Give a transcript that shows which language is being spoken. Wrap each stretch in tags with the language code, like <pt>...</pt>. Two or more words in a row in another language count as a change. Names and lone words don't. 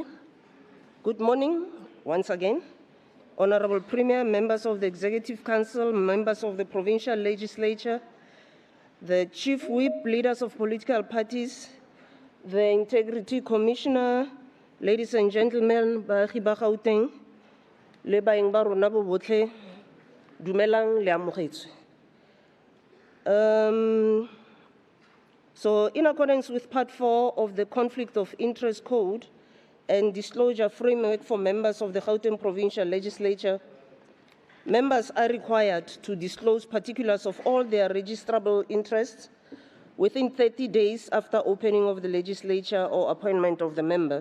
<en>Good morning once again. Honorable Premier, members of the Executive Council, members of the Provincial Legislature, the Chief Whip, leaders of political parties, the Integrity Commissioner, ladies and gentlemen,</en> <tn>baagi ba Gauteng, le baeng ba rona bo botlhe, dumelang le amogetswe.</tn> <en>So, in accordance with Part 4 of the Conflict of Interest Code, and disclosure framework for members of the Gauteng Provincial Legislature, members are required to disclose particulars of all their registrable interests within 30 days after opening of the legislature or appointment of the member.</en>